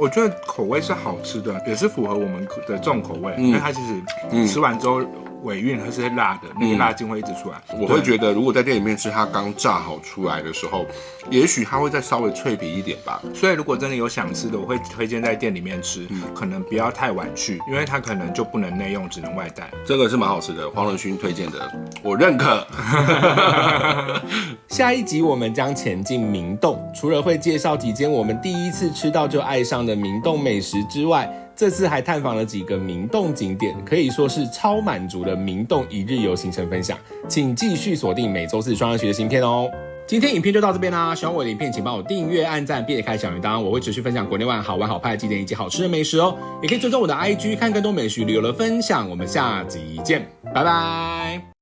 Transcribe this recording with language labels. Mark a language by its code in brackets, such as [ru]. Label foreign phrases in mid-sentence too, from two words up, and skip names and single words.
[zh] 我覺得口味是好吃的，也是符合我們的重口味，因為它其實吃完之后尾韻还是辣的，那個辣勁會一直出來。我會覺得，如果在店裡面吃它剛炸好出來的時候，也許它會再稍微脆皮一點吧。所以如果真的有想吃的，我會推薦在店裡面吃，可能不要太晚去，因為它可能就不能內用，只能外帶。這個是蠻好吃的，黃仁勳推薦的，我認可。下一集我們將前進明洞，除了會介紹幾間我們第一次吃到就愛上的明洞美食之外，這次還探訪了幾個明洞景點，可以說是超滿足的明洞一日遊行程分享，請繼續鎖定每週四雙人學的新片哦。今天影片就到這邊啦，喜歡我的影片請幫我訂閱、按讚，並且開小鈴鐺，我會持續分享國內外好玩好拍的景點以及好吃的美食哦。也可以追蹤我的 IG 看更多美食旅遊的分享，我們下集見，拜拜。